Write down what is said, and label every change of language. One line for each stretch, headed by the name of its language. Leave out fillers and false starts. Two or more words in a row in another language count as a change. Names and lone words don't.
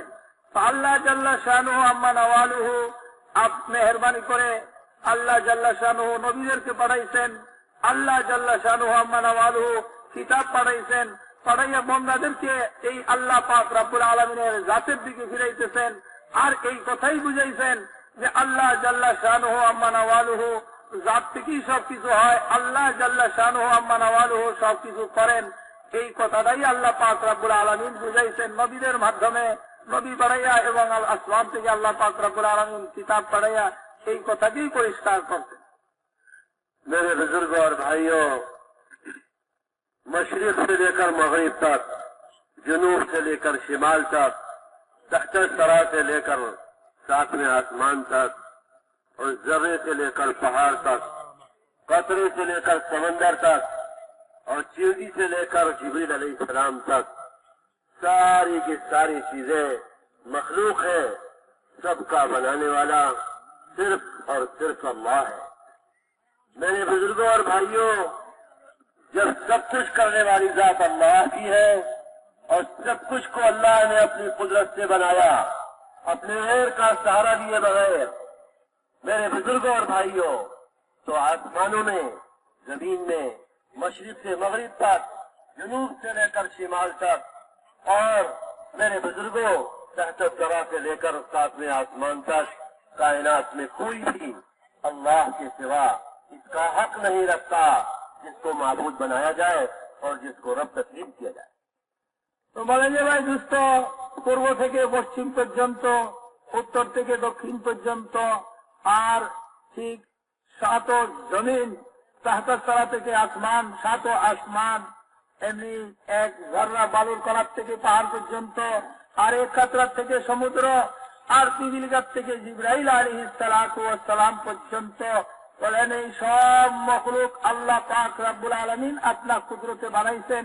Arabic: الله جل شانه عم نواله
Bangla: মেহেরবানি করে
Arabic: الله جل شانه
Bangla: নবীদেরকে পাঠাইছেন,
Arabic: الله جل شانه عم نواله
Bangla: কিতাব পাঠাইছেন, পাঠাইয়া বন্দাদেরকে এই আল্লাহ পাক
Arabic: رب العالمين
Bangla: জাতের দিকে ফিরাইতেছেন আর এই কথাই বুঝাইছেন যে
Arabic: الله جل شانه عم نواله
Bangla: জাত থেকেই সবকিছু হয়,
Arabic: الله جل شانه عم نواله
Bangla: সবকিছু করেন। এই কথাটাই আল্লাহ পাক
Arabic: رب العالمين
Bangla: বুঝাইছেন নবীদের মাধ্যমে, নবী পাঠাইয়া এবং আসমান থেকে আল্লাহ পাক
Arabic: رب العالمين
Bangla: কিতাব পাঠাইয়া এই কথাকেই পরিষ্কার করতেন।
Urdu: میرے بزرگوں اور بھائیوں، مشرق سے لے کر مغرب تک، جنوب سے لے کر شمال تک، تحت الثری سے لے کر ساتویں آسمان تک اور ذرے سے لے کر پہاڑ تک، قطرے سے لے کر سمندر تک اور چیونٹی سے لے کر جبریل
Arabic: علیہ السلام
Urdu: تک، ساری کی ساری چیزیں مخلوق ہے، سب کا بنانے والا صرف اور صرف اللہ ہے. میرے بزرگوں اور بھائیوں، جب سب کچھ کرنے والی ذات اللہ کی ہے اور سب کچھ کو اللہ نے اپنی قدرت سے بنایا، اپنے غیر کا سہارا دیے بغیر، میرے بزرگوں اور بھائیوں، تو آسمانوں میں، زمین میں، مشرق سے مغرب تک، جنوب سے لے کر شمال تک، اور میرے بزرگوں، تحت ثرا سے لے کر ساتویں آسمان تک، کائنات میں کوئی بھی اللہ کے سوا اس کا حق نہیں رکھتا جس کو معبود بنایا جائے اور جس کو رب تسلیم کیا جائے.
Bangla: তো বলেন যে ভাই দুস্থ, পূর্ব থেকে পশ্চিম পর্যন্ত, উত্তর থেকে দক্ষিণ পর্যন্ত, আর ঠিক সাত জমিন, তাহতার তলা থেকে আসমান, সাত আসমান, এমনি এক ঝর্ণা বালুর কলাপ থেকে পাহাড় পর্যন্ত, আর এক কাতরার থেকে সমুদ্র, আর পিবিলগাত থেকে জিবরাইল
Arabic: عليه الصلاة والسلام
Bangla: পর্যন্ত, বলেন এই সব মখলুক আল্লাহ পাক
Arabic: رب العالمين
Bangla: আপনার কুদরতে বানাইছেন।